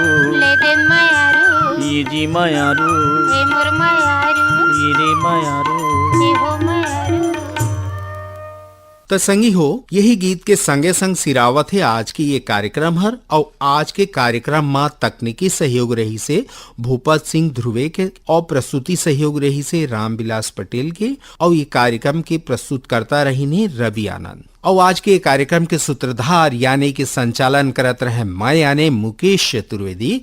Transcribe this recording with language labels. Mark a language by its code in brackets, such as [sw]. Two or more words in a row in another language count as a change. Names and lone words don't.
[hne] ले दे मयारू। ये जी मयारू, ए मोर मयारू, ये रे मयारू। ए हो मयारू। तो संगी हो, यही गीत के संगे संग सिरावत है आज की ये कार्यक्रम हर। और आज के कार्यक्रम में तकनीकी सहयोग रही से भूपत सिंह ध्रुवे के और प्रस्तुति सहयोग रही से रामविलास पटेल के। और ये कार्यक्रम के प्रस्तुत करता रही ने रवि आनंद। और आज के कार्यक्रम के सूत्रधार यानी कि संचालन करत रहे मैं यानी मुकेश चतुर्वेदी।